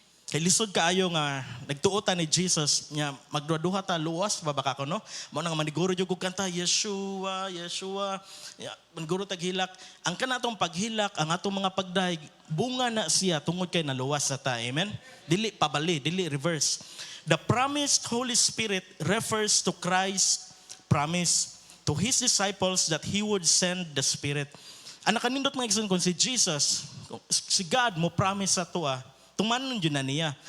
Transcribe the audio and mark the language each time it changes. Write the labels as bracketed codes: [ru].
[ceb] Kay lisod kaayo nga nagtuotan ni Jesus nya magduha-duha ta luwas ba baka ko no? Mao nang maniguro jud kog kanta Yeshua, Yeshua. Ya, maniguro tag hilak. Ang kanatong paghilak, ang atong mga pagdaig, bunga na siya tungod kay naluwas sa ta. Amen. Dili pabali, dili reverse. [en] The promised Holy Spirit refers to Christ's promise to his disciples that he would send the Spirit. [ceb] Ang nakanindot mga igsoon kung si Jesus, si God mo promise sa tuwa, tumanon yun na niya.